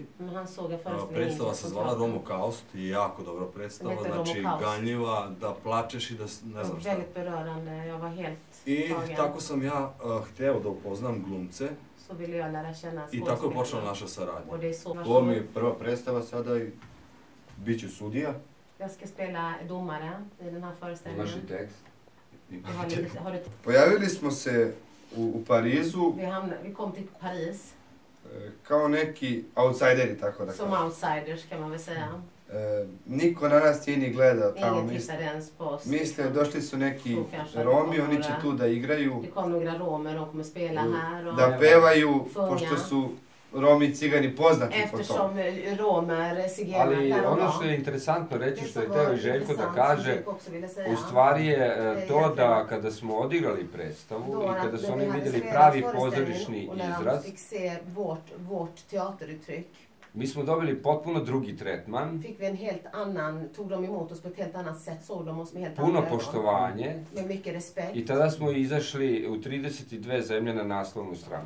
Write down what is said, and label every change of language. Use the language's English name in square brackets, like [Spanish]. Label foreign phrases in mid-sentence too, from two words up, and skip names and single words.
[Serbian] Predstava se zvala Romokaust i jako dobra predstava, znači ganljiva, da plačeš i da ne znam šta. I tako sam ja hteo da upoznam glumce i tako je počela naša saradnja. Ovo mi je prva predstava sada i bit ću sudija. [Swedish] Jag ska spela domare i den här föreställningen. [Serbian] Imaš i tekst? Pojavili smo se u Parizu. [Swedish] Vi kom till Paris. [Serbian] Kao neki outsideri, tako da kažem. [Swedish] Som outsiders kan man väl säga. [Serbian] Niko na nas nije ni gledao tamo. [Swedish] Ingen tittade ens på oss. [Serbian] Misle, došli su neki Romi, oni će tu da igraju. [Swedish] Det kom några romer, de kommer spela här. [Serbian] Da pevaju, pošto su Romi i Cigani poznati po tom. [Swedish] Eftersom romer, zigenare... [Serbian] Ali ono što je interesantno reći, što je teo i Željko da kaže, u stvari je to da kada smo odigrali predstavu i kada su oni vidjeli pravi pozorišni izraz, mi smo dobili potpuno drugi tretman, puno poštovanje i tada smo izašli u 32 zemlje na naslovnu stranu.